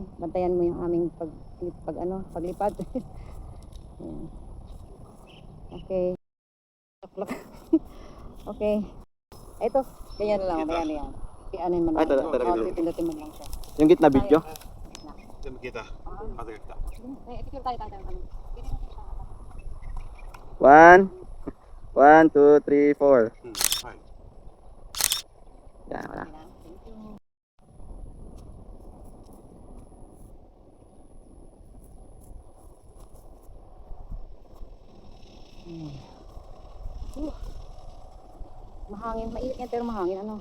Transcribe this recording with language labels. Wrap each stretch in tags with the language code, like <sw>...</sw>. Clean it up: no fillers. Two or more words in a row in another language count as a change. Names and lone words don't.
<tl>Bantayan mo yung aming paglipad. Ayan. Okay. Okay. Ito, ganyan lang, yan. Pianin mo na. Ay, talaga. Pipindutin mo lang siya. Yung gitna video?</tl> <ja>全部消えた。風が来た。</ja> <tl>Eh, picture tayo.</tl> <en>One. 1, 2, 3, 4.</en> <ja>うん。はい。</ja> <tl>Yan, wala. Mahangin, mainit yan pero mahangin ano.</tl>